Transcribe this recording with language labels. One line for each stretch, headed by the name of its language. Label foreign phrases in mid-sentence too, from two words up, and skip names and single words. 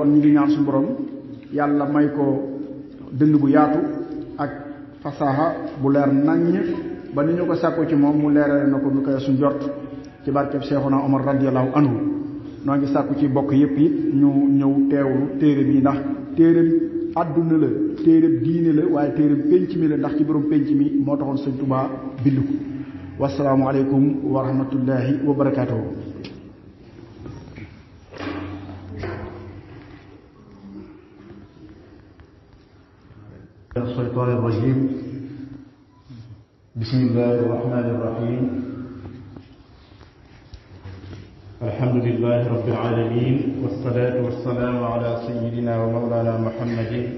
Wolof: ñu ngi ñaan suñu borom yàlla may ko dënd bu yaatu ak fasaha bu leer naññ ba ni ñu ko sàkku ci moom mu leerale na ko nu koy suñ jort ci barkeb Seexuna Omar
Arabic: رضي الله عنه
Wolof: noo ngi sàkku ci bokk yépp it ñu ñëw teewlu téere bi ndax téere àdduna la téere diine la waaye téere pénc mi la ndax ci borom pénc mi moo taxoon Sëñ Tuubaa bind ko
Arabic: والسلام عليكم ورحمة الله وبركاته الشيطان الرجيم بسم الله الرحمن الرحيم الحمد لله رب العالمين والصلاة والسلام على سيدنا ومولانا محمد